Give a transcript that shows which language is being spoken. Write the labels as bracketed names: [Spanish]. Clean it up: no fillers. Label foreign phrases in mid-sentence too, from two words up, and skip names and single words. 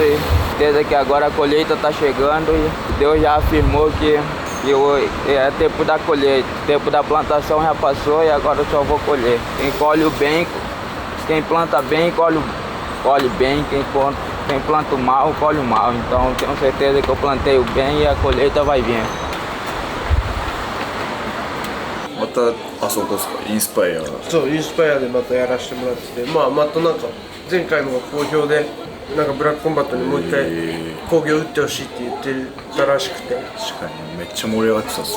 [Portuguese] E certeza que agora a colheita está chegando e Deus já afirmou que é tempo da colheita, tempo da plantação já passou e agora eu só vou colher. Quem colhe bem, quem planta bem, colhe bem, quem planta o mal, colhe o mal. Então tenho certeza que eu plantei o bem e a colheita vai vir. [Japanese] またあそこですか、インスパイア。そうインスパイアでまたやらせてもらってて、またなんか前回のが好評で、なんかブラックコンバットにもう一回興行打ってほしいって言ってたらしくて、確かにめっちゃ盛り上がってたっすね。